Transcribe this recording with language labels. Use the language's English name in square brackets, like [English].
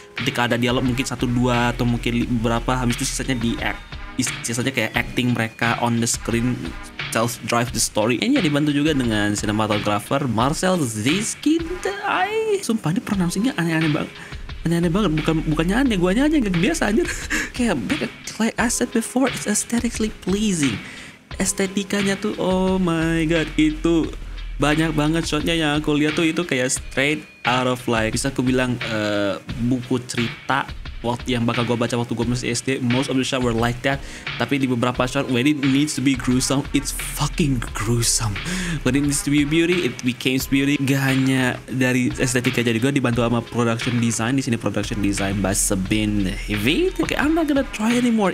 [Indonesian] Ketika ada dialog mungkin 1-2 atau mungkin beberapa, habis itu sisanya kayak acting mereka [English] on the screen self drive the story. [Indonesian] Kayaknya dibantu juga dengan cinematographer Marcel Ziskin. Sumpah ini pronouncing-nya aneh-aneh banget. Bukannya aneh, guanya aja gak biasa anjir. [English] Kayak like I said before, it's aesthetically pleasing. [Indonesian] Estetikanya tuh [English] oh my god, [Indonesian] itu banyak banget shotnya yang aku lihat tuh itu kayak [English] straight out of like, [Indonesian] bisa aku bilang buku cerita waktu yang bakal gue baca waktu gue masih SD. [English] Most of the shot were like that. [Indonesian] Tapi di beberapa shot [English] when it needs to be gruesome, it's fucking gruesome. When it needs to be beauty, it becomes beauty. [Indonesian] Gak hanya dari estetika aja juga, dibantu sama production design. Di sini [English] production design by Sabine Hivid. Okay, I'm not gonna try anymore.